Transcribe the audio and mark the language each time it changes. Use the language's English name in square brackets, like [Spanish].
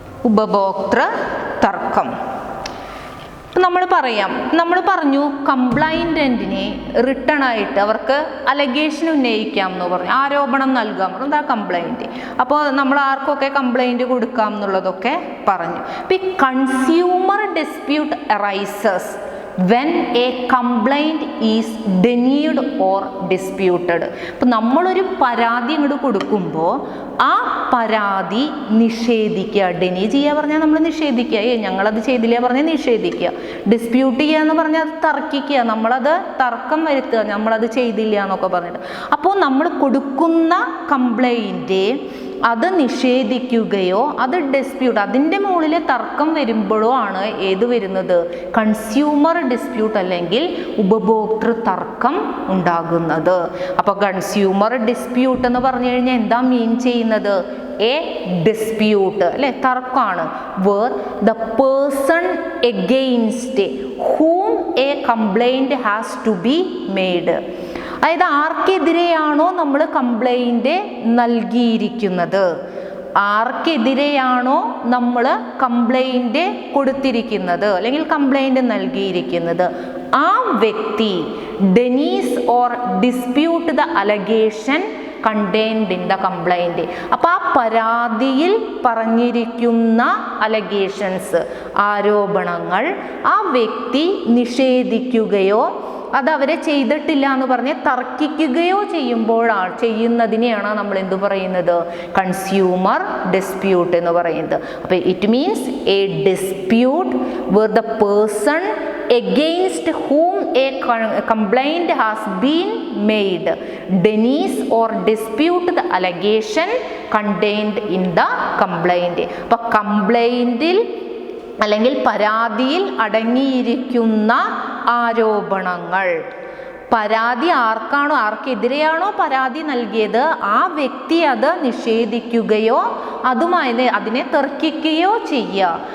[Malayalam] ഉപഭോക്തൃ തർക്കം നമ്മൾ പറഞ്ഞു കംപ്ലൈൻറ്റിനെ റിട്ടേൺ ആയിട്ട് അവർക്ക് അലഗേഷൻ ഉന്നയിക്കാം എന്ന് പറഞ്ഞു, ആരോപണം നൽകാം, എന്താ കംപ്ലൈൻറ്റ്. അപ്പോൾ നമ്മൾ ആർക്കൊക്കെ കംപ്ലൈൻറ്റ് കൊടുക്കാം എന്നുള്ളതൊക്കെ പറഞ്ഞു. അപ്പോൾ ഈ [English] Consumer dispute arises when a complaint is denied or disputed. [Malayalam] അപ്പോൾ നമ്മളൊരു പരാതി ഇങ്ങോട്ട് കൊടുക്കുമ്പോൾ ആ പരാതി നിഷേധിക്കുക. ഡെനി ചെയ്യുക പറഞ്ഞാൽ നമ്മൾ നിഷേധിക്കുക, ഞങ്ങളത് ചെയ്തില്ല പറഞ്ഞാൽ നിഷേധിക്കുക. ഡിസ്പ്യൂട്ട് ചെയ്യുക എന്ന് പറഞ്ഞാൽ അത് തർക്കിക്കുക, നമ്മളത് തർക്കം വരുത്തുക, നമ്മളത് ചെയ്തില്ല എന്നൊക്കെ പറഞ്ഞിട്ട്. അപ്പോൾ നമ്മൾ കൊടുക്കുന്ന കംപ്ലൈൻറ്റ് അത് നിഷേധിക്കുകയോ അത് ഡിസ്പ്യൂട്ട് അതിൻ്റെ മുകളിൽ തർക്കം വരുമ്പോഴോ ആണ് ഏത് വരുന്നത്, കൺസ്യൂമർ ഡിസ്പ്യൂട്ട് അല്ലെങ്കിൽ ഉപഭോക്തൃ തർക്കം ഉണ്ടാകുന്നത്. അപ്പോൾ കൺസ്യൂമർ ഡിസ്പ്യൂട്ട് എന്ന് പറഞ്ഞു കഴിഞ്ഞാൽ എന്താ മീൻ ചെയ്യുന്നത്, എ ഡിസ്പ്യൂട്ട് അല്ലെ, തർക്കമാണ്. [English] Where the person against whom a complaint has to be made. [Malayalam] അതായത് ആർക്കെതിരെയാണോ നമ്മൾ കംപ്ലൈൻറ്റ് നൽകിയിരിക്കുന്നത്, ആർക്കെതിരെയാണോ നമ്മൾ കംപ്ലൈൻറ്റ് കൊടുത്തിരിക്കുന്നത് അല്ലെങ്കിൽ കംപ്ലൈൻറ്റ് നൽകിയിരിക്കുന്നത്, ആ വ്യക്തി [English] Denies or dispute the allegation contained in the complaint. [Malayalam] അപ്പോൾ ആ പരാതിയിൽ പറഞ്ഞിരിക്കുന്ന അലഗേഷൻസ്, ആരോപണങ്ങൾ ആ വ്യക്തി നിഷേധിക്കുകയോ അത് അവരെ ചെയ്തിട്ടില്ല എന്ന് പറഞ്ഞ് തർക്കിക്കുകയോ ചെയ്യുന്നതിനെയാണ് നമ്മൾ എന്ത് പറയുന്നത്, കൺസ്യൂമർ ഡിസ്പ്യൂട്ട് എന്ന് പറയുന്നത്. അപ്പോൾ [English] It means a dispute where the person against whom a complaint has been made denies or dispute the allegation contained in the complaint. [Malayalam] അപ്പോൾ കംപ്ലൈൻറ്റിൽ അല്ലെങ്കിൽ പരാതിയിൽ അടങ്ങിയിരിക്കുന്ന ആരോപണങ്ങൾ, പരാതി ആർക്കെതിരെയാണോ പരാതി നൽകിയത് ആ വ്യക്തി അത് നിഷേധിക്കുകയോ അതിനെ തർക്കിക്കുകയോ ചെയ്യുക.